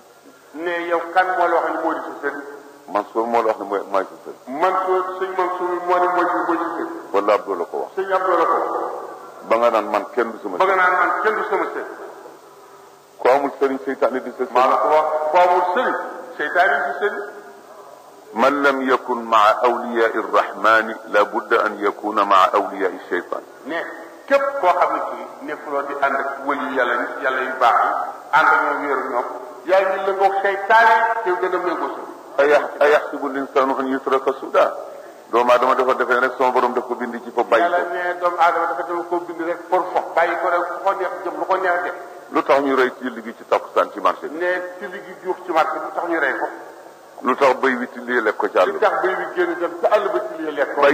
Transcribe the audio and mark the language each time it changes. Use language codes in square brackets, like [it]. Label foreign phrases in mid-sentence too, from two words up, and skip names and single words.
[wo] ne yow kan moo la wax ne moo di sa sëriñ Mansour moo la wax ne mooy may si sëriñ Mansour sëñ Mansour moo ne mooy si sëriñ wala Abdou la ko wax sëñ Abdou la ko ba nga naan man kenn du sama ba nga naan man kenn du sama sëriñ ko amul sëriñ seytaane di sa sëriñ maa la ko wax ko amul sëriñ seytaane di sëriñ [ar] من لم يكن مع أولياء الرحمن لابد أن يكون مع أولياء الشيطان [wo] ne képp koo xam ne kii nekkuloo di ànd ak wëli yàlla yu baax yi ànd ak ñoom wéeru ñoom yaa ngi lëngoog seytaane te gën a méngoo sa [ar] أيحسب الإنسان أن يترك سدى [wo] doomu aadama dafa defee rek sama borom daf ko bind ci fa bàyyi yàlla ne doomu aadama dafa dama koo bind rek pour fo bàyyi ko rek fu ko neex jëm lu ko neex def lu tax ñu rey ci liggéey ci takkusaan ci marché bi ne ci ligi juux ci marché lu tax ñu rey ko lu tax béy wi ci lii lekk ko ci àll li tax béy bi génn dem ci àll ba ci lii lekk ko